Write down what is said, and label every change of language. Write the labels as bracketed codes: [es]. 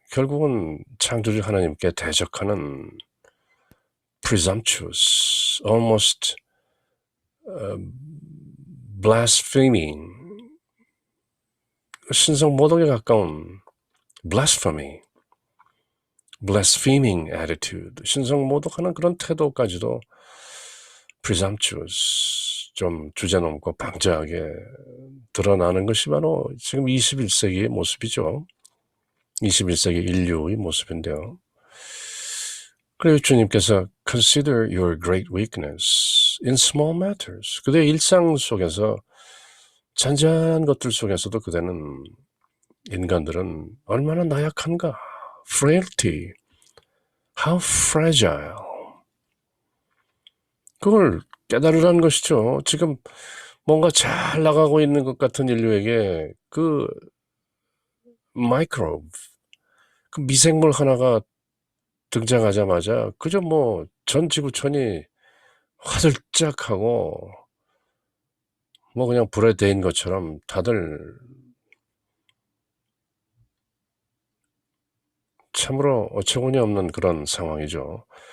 [ko] 결국은 창조주 하나님께 대적하는 [en] presumptuous, almost blaspheming, [ko] 신성 모독에 가까운 [en] blasphemy, blaspheming attitude, [ko] 신성 모독하는 그런 태도까지도 presumptuous, 좀 주제넘고 방자하게 드러나는 것이 바로 지금 21세기의 모습이죠. 21세기 인류의 모습인데요. 그래서 주님께서 [en] consider your great weakness in small matters. [ko] 그대의 일상 속에서 잔잔한 것들 속에서도 그대는 인간들은 얼마나 나약한가. [en] frailty, how fragile. [ko] 그걸 깨달으라는 것이죠. 지금 뭔가 잘 나가고 있는 것 같은 인류에게 그 마이크로브, 그 미생물 하나가 등장하자마자 그저 뭐 전 지구촌이 화들짝하고 뭐 그냥 불에 데인 것처럼 다들 참으로 어처구니 없는 그런 상황이죠.